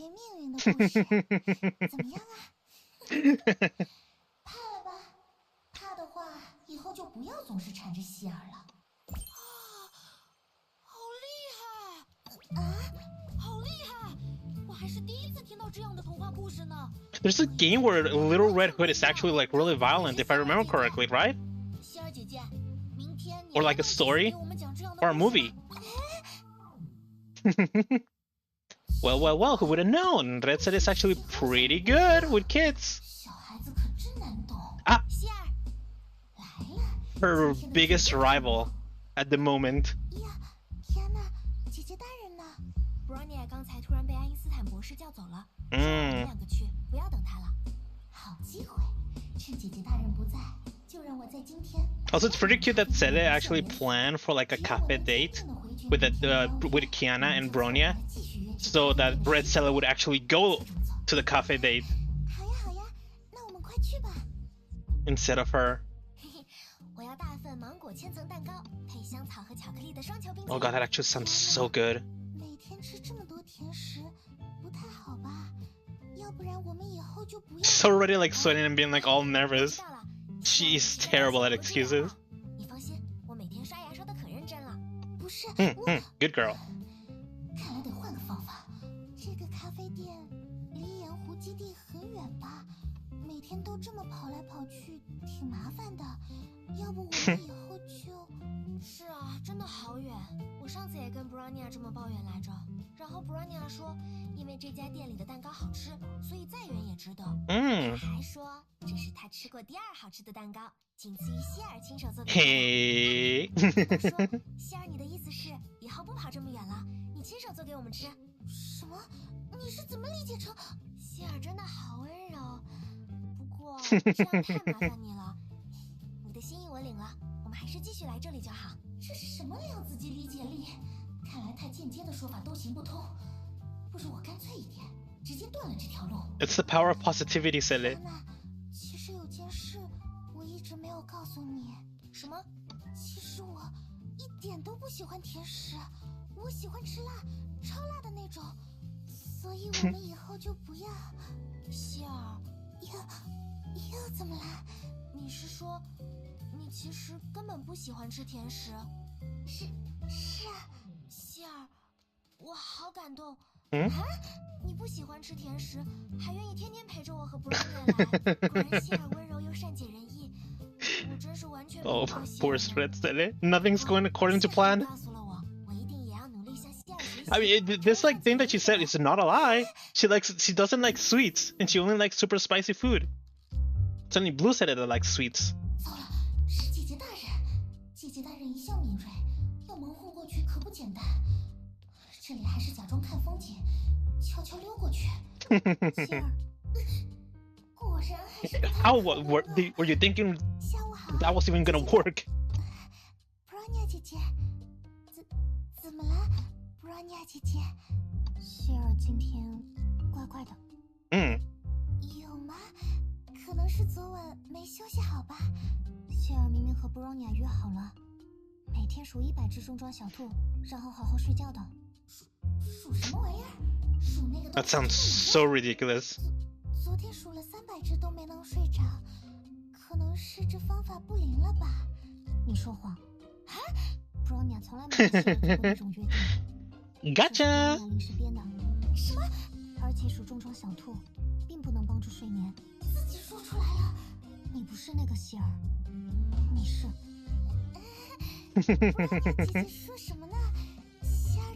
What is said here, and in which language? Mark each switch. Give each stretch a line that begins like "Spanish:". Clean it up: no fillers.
Chinese: 改变命运的故事，怎么样啊？怕了吧？怕的话，以后就不要总是缠着希儿了。好厉害！啊，好厉害！我还是第一次听到这样的童话故事呢。
English: There's a game where Little Red Hood is actually like really violent, if I remember correctly, right?
Chinese: 希儿姐姐，明天你
English: Or like a story, or a movie. Well, well, well, who would have known? Red said it's actually pretty good with kids.
Chinese: 小孩子可真难懂。啊，希儿，来了。
English: her biggest rival at the moment.
Chinese: 呀，天哪，姐姐大人呢 ？Bronya 刚才突然被爱因斯坦博士叫走了。我们两个去，不要等他了。好机会，趁姐姐大人不在，就让我在今天。
English: Also, it's pretty cute that Seele actually planned for like a cafe date with with Kiana and Bronya, so that Red Seele would actually go to the cafe date
Chinese: 好呀好呀，那我们快去吧。
English: instead of her.
Chinese: 我要大份芒果千层蛋糕，配香草和巧克力的双球冰淇淋。
English: Oh god, that actually sounds so good.
Chinese: 每天吃这么多甜食，不太好吧？要不然我们以后就不要。
English: She's already like sweating and being like all nervous. She's terrible at excuses.
Chinese: 你放心，我每天刷牙刷得可认真了。不是，
English: Good girl.
Chinese: 看来得换个方法。这个咖啡店离盐湖基地很远吧？每天都这么跑来跑去，挺麻烦的。要不我们以后就……是啊，真的好远。我上次也跟 Bronya 这么抱怨来着，然后 Bronya 说，因为这家店里的蛋糕好吃，所以再远也值得。还说这是他吃过第二好吃的蛋糕，仅次于希尔亲手做给他的。
English: Hey.
Chinese: 我说，希尔，你的意思是以后不跑这么远了，你亲手做给我们吃？什么？你是怎么理解成？希尔真的好温柔，不过这样太麻烦你了。你的心意我领了，我们还是继续来这里就好。这是什么量子级理解力？看来太间接的说法都行不通。不如我干脆一点，直接断了这条路。
English: It's the power of positivity, Seele.
Chinese: 其实有件事我一直没有告诉你。什么？其实我一点都不喜欢甜食，我喜欢吃辣，超辣的那种。所以我们以后就不要。希尔，又怎么了？你是说，你其实根本不喜欢吃甜食？是啊，希尔，我好感动。啊，你不喜欢吃甜食，还愿意天天陪着我和 Bronya 来，果然希尔温柔又善解人意。我真是完全没有
English: poor Red Seele. Nothing's going according to plan.
Chinese: 告诉了我，我一定也要努力向希尔学习。
English: I mean, this like thing that she said is not a lie. She doesn't like sweets, and she only likes super spicy food. It's only Blue Seele that likes sweets.
Chinese: 糟了，是姐姐大人。姐姐大人一向敏锐，要蒙混过去可不简单。这里还是假装看风景，悄悄溜过去。希尔，果然还是
English: How were you thinking
Chinese: 下午好
English: that was even gonna work?
Chinese: Bronya 姐姐，怎么了 ？Bronya 姐姐，希尔今天怪怪的。有吗？可能是昨晚没休息好吧。希尔明明和 Bronya 约好了，每天数100只中装小兔，然后好好睡觉的。数什么玩意儿？数那个。
English: That sounds so ridiculous.
Chinese: 昨天数了300只都没能睡着，可能是这方法不灵了吧？你说谎。啊 ？Bronya 从来没有做过那种约定。
English: Gotcha.
Chinese: 临时编的。什么？而且数中装小兔，并不能帮助睡眠。自己说出来了。你不是那个希尔，你是。Bronya 姐姐说什么呢？希